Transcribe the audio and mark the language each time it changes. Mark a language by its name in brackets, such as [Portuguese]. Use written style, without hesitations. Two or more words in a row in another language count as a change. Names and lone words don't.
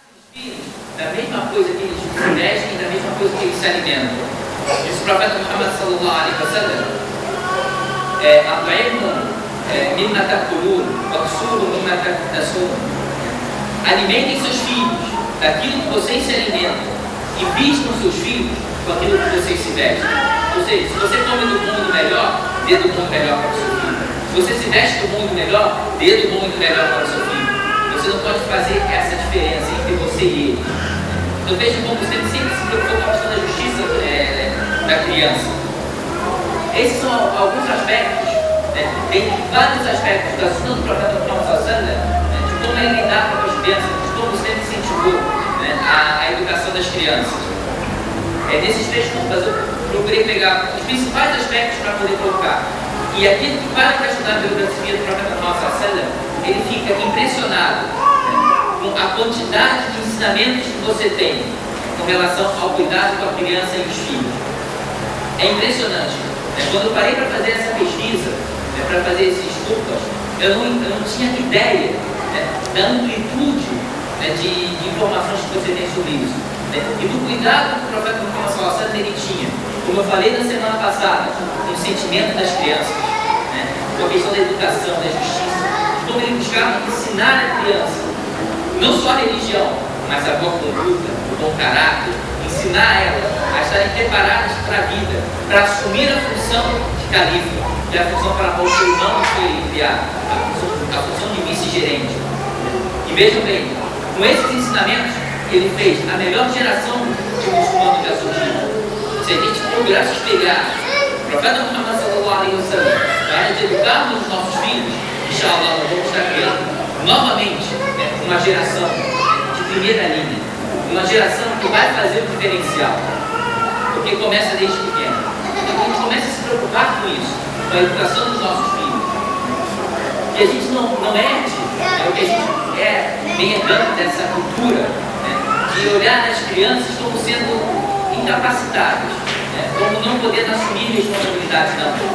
[Portuguese] filhos da mesma coisa que eles se vestem e da mesma coisa que eles se alimentam. Diz o profeta [Arabic] Muhammad صلى الله عليه وسلم: مما تأكلون واكسوا مما تكتسون. [Portuguese] Alimentem seus filhos daquilo que vocês se alimentam e vistam seus filhos com aquilo que vocês se vestem. Ou seja, se você come do mundo melhor, dê do mundo melhor para o seu filho. Se você se veste do mundo melhor, dê do mundo melhor para o seu filho. Você não pode fazer essa diferença entre você e ele. Então veja como você sempre se preocupou com a questão da justiça da criança. Esses são alguns aspectos, tem vários aspectos da sunna do profeta Muhammad [Arabic] صلى الله عليه وسلم, [Portuguese] de como ele lidava com as crianças, de como você incentivou a educação das crianças. Nesses 3 pontos eu procurei pegar os principais aspectos para poder colocar. E aquele que para para estudar a biografia do profeta Muhammad [Arabic] صلى الله عليه وسلم, [Portuguese] ele fica impressionado com a quantidade de ensinamentos que você tem com relação ao cuidado com a criança e os filhos. É impressionante. Quando eu parei para fazer essa pesquisa, para fazer esses estudos, eu não tinha ideia da amplitude de informações que você tem sobre isso. E do cuidado que o profeta Muhammad [Arabic] صلى الله عليه وسلم [Portuguese] ele tinha, como eu falei na semana passada, com o sentimento das crianças, com a questão da educação, da justiça, de como ele buscava ensinar a criança, não só a religião, mas a boa conduta, o bom caráter, ensinar elas a estarem preparadas para a vida, para assumir a função de califa, que é a função para a qual o ser humano foi criado, a função de vice-gerente. E vejam bem, com esses ensinamentos, ele fez a melhor geração de muçulmanos da sua vida. Se a gente procurar se espelhar o profeta Muhammad [Arabic] صلى الله عليه وسلم [Portuguese] para educarmos os nossos filhos, inshallah, nós vamos estar criando novamente uma geração de primeira linha, uma geração que vai fazer o diferencial, porque começa desde pequeno. Então a gente começa a se preocupar com isso, com a educação dos nossos filhos, que a gente não herde, o que a gente vem herdando dessa cultura, de olhar nas crianças como sendo incapacitadas, como não podendo assumir responsabilidades, não.